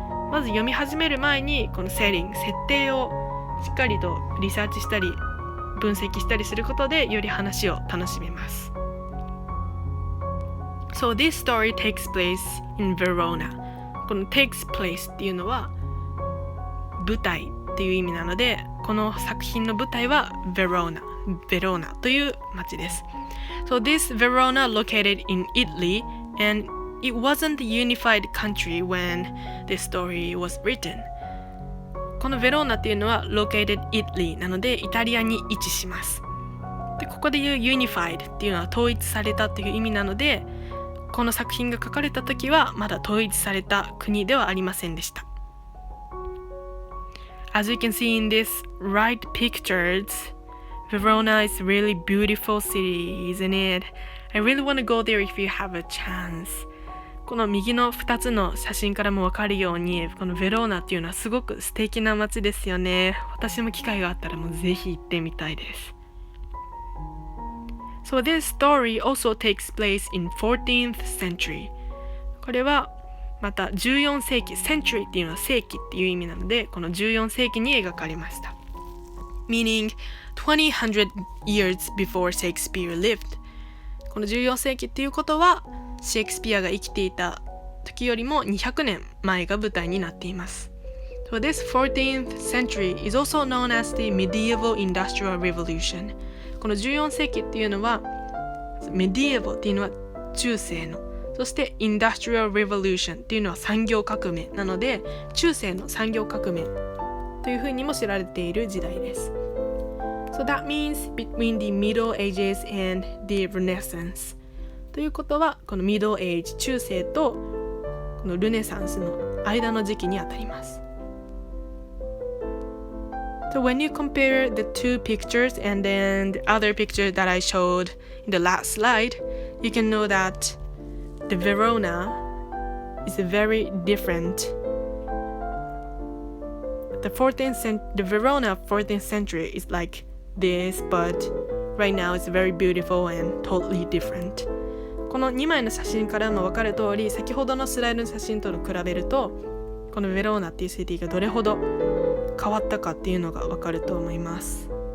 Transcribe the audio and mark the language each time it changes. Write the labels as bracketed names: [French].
[Japanese] まず読み始める前にこの setting、 設定をしっかりとリサーチしたり分析したりすることで、より話を楽しめます。 [English] So this story takes place in Verona。 [Japanese] この takes place っていうのは舞台っていう意味なので、この作品の舞台はベローナという町です。 [English] So this Verona located in Italy, and it wasn't a unified country when this story was written。 [Japanese] このベローナっていうのは [English] located Italy [Japanese] なのでイタリアに位置します。でここで言う unified っていうのは統一されたという意味なので、この作品が書かれた時はまだ統一された国ではありませんでした。 [English] As you can see in these right pictures, Verona is a really beautiful city, isn't it? I really want to go there if you have a chance. [Japanese] この右の2つの写真からも分かるように、このベローナっていうのはすごく素敵な街ですよね。私も機会があったらもうぜひ行ってみたいです。 [English] So this story also takes place in 14th century. [Japanese] これはまた14世紀、century っていうのは世紀っていう意味なので、この14世紀に描かれました。 [English] Meaning 2000 years before Shakespeare lived. [Japanese] この14世紀っていうことは、シェイクスピアが生きていた時よりも200年前が舞台になっています。 [English] So this 14th century is also known as the medieval industrial revolution. [Japanese] この14世紀っていうのは、medieval っていうのは中世の、そして industrial revolution っていうのは産業革命なので、中世の産業革命というふうにも知られている時代です。 [English] So that means between the Middle Ages and the Renaissance. [Japanese] ということは、この Middle Age 中世とこのルネサンスの間の時期にあたります。 [English] So when you compare the two pictures and then the other picture that I showed in the last slide, you can know that the Verona is very different. The Verona 14th century is like this, but right now it's very beautiful and totally different. [Japanese] この2枚の写真からも分かる通り、先ほどのスライドの写真と比べると、このベローナっていうシティがどれほど変わったかっていうのが分かると思います。